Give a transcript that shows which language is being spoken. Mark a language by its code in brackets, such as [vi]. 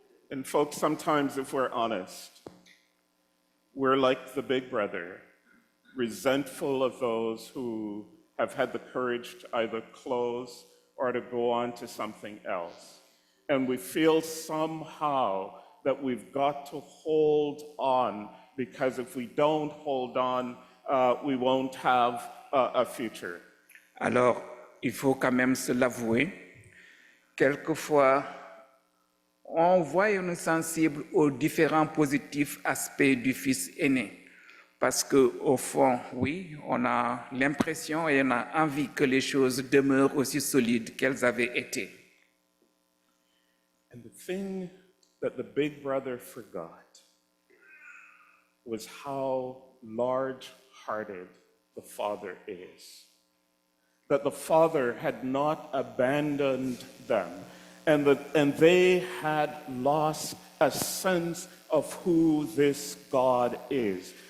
[en] And folks, sometimes if we're honest, we're like the big brother, resentful of those who have had the courage to either close or to go on to something else. And we feel somehow that we've got to hold on, because if we don't hold on, we won't have a future. [fr] Alors, il faut quand même se l'avouer, quelquefois, on voit et on est sensible aux différents positifs aspects du fils aîné. Parce qu'au fond, oui, on a l'impression et on a envie que les choses demeurent aussi solides qu'elles avaient été. [en] And the thing that the big brother forgot was how large-hearted the Father is. That the Father had not abandoned them, and they had lost a sense of who this God is.